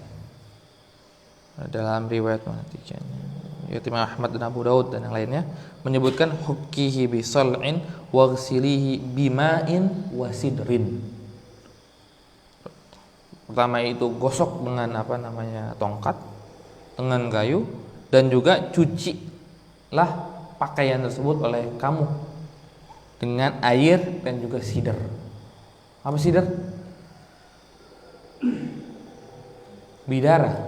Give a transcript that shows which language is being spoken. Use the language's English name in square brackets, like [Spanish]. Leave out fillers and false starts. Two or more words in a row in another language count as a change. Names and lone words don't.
[Indonesian] dalam riwayat Imam Ahmad dan Abu Daud dan yang lainnya menyebutkan [Arabic] حكيه بضلع واغسليه بماء وسدر. [Indonesian] Pertama itu gosok dengan tongkat, dengan kayu, dan juga cucilah pakaian tersebut oleh kamu dengan air dan juga sidr. Apa sidr? Bidara.